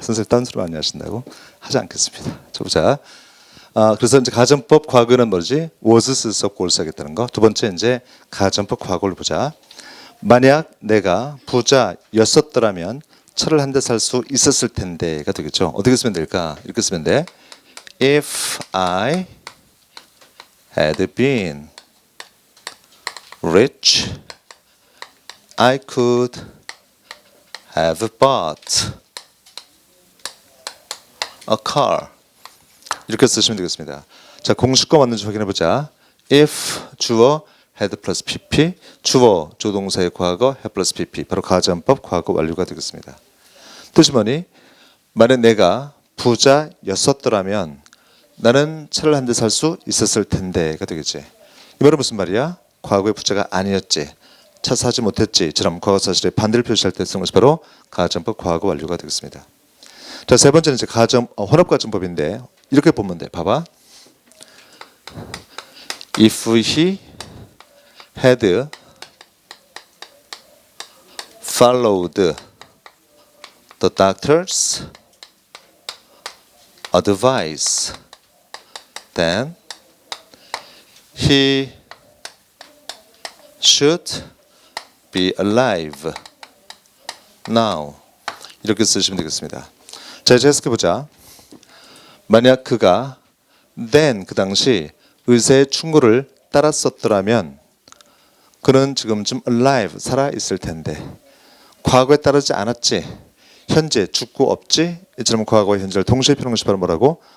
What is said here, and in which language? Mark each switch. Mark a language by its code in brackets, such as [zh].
[ko] 선생님 딴소리 많이 하신다고. 하지 않겠습니다. 자 보자. 그래서 이제 가정법 과거는 뭐지? was 쓸 수 없고 올 하겠다는 거. 두 번째 이제 가정법 과거를 보자. 만약 내가 부자였었더라면 차를 한 대 살 수 있었을 텐데가 되겠죠. 어떻게 쓰면 될까? 이렇게 쓰면 돼. [en] If I had been rich, I could have bought a car. [ko] 이렇게 쓰시면 되겠습니다. 자, 공식과 맞는지 확인해 보자. If 주어 had 플러스 pp, 주어 조동사의 과거 had 플러스 pp, 바로 가정법 과거 완료가 되겠습니다. 뜻이 뭐니? 만약 내가 부자였었더라면 나는 차를 한 대 살 수 있었을 텐데가 되겠지. 이 말은 무슨 말이야? 과거의 부자가 아니었지, 차 사지 못했지처럼 과거 사실의 반대를 표시할 때 쓰는 것이 바로 가정법 과거 완료가 되겠습니다. 자, 세 번째는 이제 혼합 가정법인데 이렇게 보면 돼. 봐봐. [en] If he had followed the doctor's advice, then he should be alive now. [ko] 이렇게 쓰시면 되겠습니다. 자, 이제 해석해보자. 만약 그가 then 그 당시 의사의 충고를 따랐었더라면 그는 지금쯤 alive 살아 있을 텐데, 과거에 따르지 않았지, 현재 죽고 없지, 이처럼 과거와 현재를 동시에 펴는 것이 바로 뭐라고?